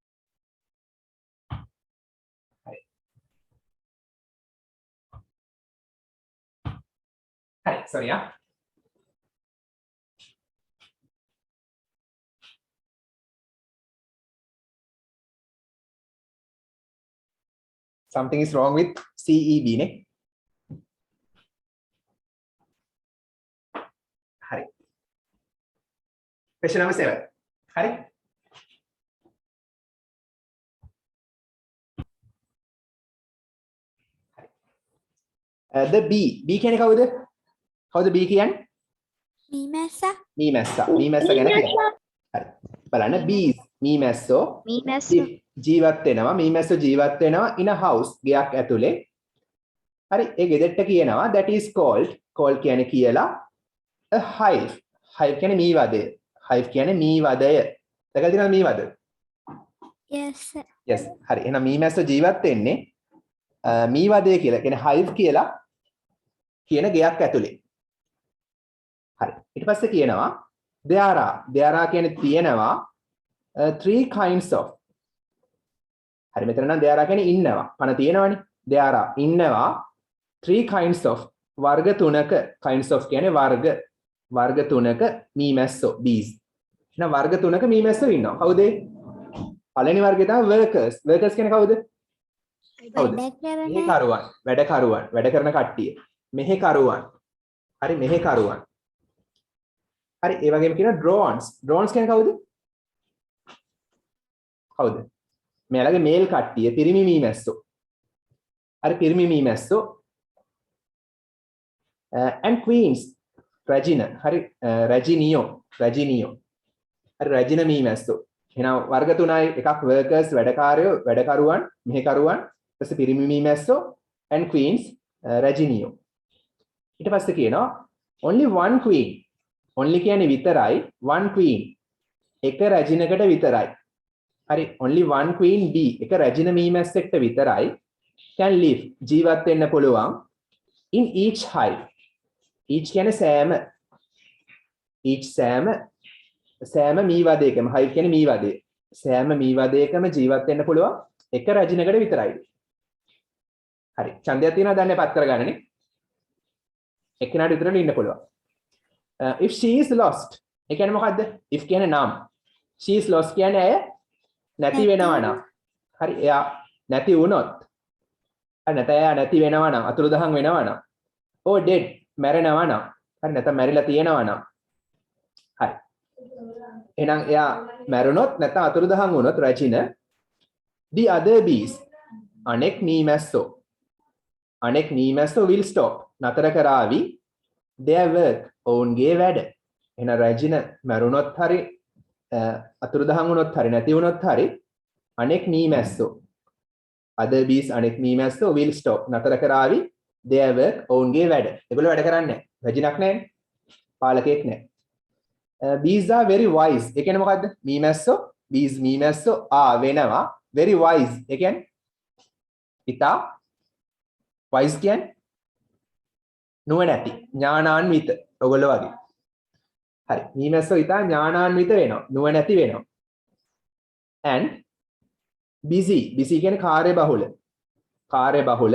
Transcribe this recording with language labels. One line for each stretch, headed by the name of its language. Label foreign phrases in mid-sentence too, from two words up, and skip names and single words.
Sinhala: හරි sorry ආ.
English: Something is wrong with CEB නේ.
Sinhala: හරි.
English: Question number 7. හරි.
Sinhala: The B කියන්නේ කවුද? කවුද B කියන්නේ? මීමැස්සා. මීමැස්සා. මීමැස්සා ගැන කියනවා. හරි. බලන්න bees මීමැස්සෝ මීමැස්සෝ. ජීවත් වෙනවා. මීමැස්සෝ ජීවත් වෙනවා
English: in a house
Sinhala: ගෙයක් ඇතුලේ. හරි. ඒ ගෙදරට කියනවා
English: that is called
Sinhala: කියන්නේ කියලා
English: a hive.
Sinhala: hive කියන්නේ මී වදය. hive කියන්නේ මී වදය. දැකලා තියෙනවද මී වද?
English: Yes, sir. yes.
Sinhala: හරි. එහෙනම් මීමැස්සෝ ජීවත් වෙන්නේ මී වදය කියලා කියන්නේ hive කියලා කියන ගෙයක් ඇතුලේ. හරි. ඊට පස්සේ කියනවා
English: there are
Sinhala: කියන්නේ තියෙනවා
English: three kinds of.
Sinhala: හරි මෙතන නම්
English: there are
Sinhala: කියන්නේ ඉන්නවා. පණ තියෙනවනේ.
English: there are ඉන්නවා three kinds of
Sinhala: වර්ග තුනක
English: kinds of
Sinhala: කියන්නේ වර්ග තුනක මීමැස්සෝ
English: bees.
Sinhala: එහෙනම් වර්ග තුනක මීමැස්සෝ ඉන්නවා. කවුද? පළවෙනි වර්ගය තමයි workers. workers කියන්නේ කවුද? කවුද? මෙහෙකරුවන්, වැඩ කරන කට්ටිය. මෙහෙකරුවන්. හරි මෙහෙකරුවන්. හරි ඒ වගේම කියනවා drones. drones කියන්නේ කවුද? කවුද? මෙයාලගේ මේල් කට්ටිය පිරිමි මීමැස්සෝ. හරි පිරිමි මීමැස්සෝ.
English: and queens.
Sinhala: රැජින. හරි රැජිනියෝ. හරි රැජින මීමැස්සෝ. එහෙනම් වර්ග තුනයි එකක් workers වැඩකාරයෝ වැඩකරුවන් මෙහෙකරුවන් ඊට පස්සේ පිරිමි මීමැස්සෝ
English: and queens
Sinhala: රැජිනියෝ. ඊට පස්සේ කියනවා
English: only one queen.
Sinhala: only කියන්නේ විතරයි
English: one queen.
Sinhala: එක රැජිනකට විතරයි.
English: හරි only one queen bee.
Sinhala: එක රැජින මීමැස්සෙක්ට විතරයි
English: can live
Sinhala: ජීවත් වෙන්න පුළුවන්
English: in each hive.
Sinhala: each කියන්නේ සෑම. each සෑම මී වදයකම hive කියන්නේ මී වදය. සෑම මී වදයකම ජීවත් වෙන්න පුළුවන් එක රැජිනකට විතරයි. හරි ඡන්දයක් තියෙනවා දැන් පත් කරගන්නනේ. එක්කෙනාට විතරනේ ඉන්න පුළුවන්.
English: If she is lost
Sinhala: ඒ කියන්නේ මොකද්ද? if කියන්නේ නම්.
English: she is lost
Sinhala: කියන්නේ ඇය නැති වෙනවා නම්. හරි එයා නැති වුණොත්. හරි නැත්නම් එයා නැති වෙනවා නම් අතුරුදහන් වෙනවා නම්.
English: or dead
Sinhala: මැරෙනවා නම්. හරි නැත්නම් මැරිලා තියෙනවා නම්. හරි. එහෙනම් එයා මැරුණොත් නැත්නම් අතුරුදහන් වුණොත් රැජින
English: the other bees
Sinhala: අනෙක් මීමැස්සෝ
English: will stop
Sinhala: නතර කරાવી
English: their work
Sinhala: ඔවුන්ගේ වැඩ. එහෙනම් රැජින මැරුණොත් හරි අතුරුදහන් වුණොත් හරි නැති වුණොත් හරි අනෙක් මීමැස්සෝ
English: other bees
Sinhala: අනෙක් මීමැස්සෝ
English: will stop
Sinhala: නතර කරાવી
English: their work
Sinhala: ඔවුන්ගේ වැඩ. ඒගොල්ලෝ වැඩ කරන්නේ නැහැ. රැජිනක් නැහැනේ. පාලකෙක් නැහැ.
English: bees are very wise.
Sinhala: ඒ කියන්නේ මොකද්ද? මීමැස්සෝ වෙනවා
English: very wise.
Sinhala: ඒ කියන්නේ ඉතා wise කියන්නේ නුවණැති, ඥානාන්විත. ඔයගොල්ලෝ වගේ. හරි. මීමැස්සෝ ඉතා ඥානාන්විත වෙනවා, නුවණැති වෙනවා.
English: and busy
Sinhala: කියන්නේ කාර්යබහුල.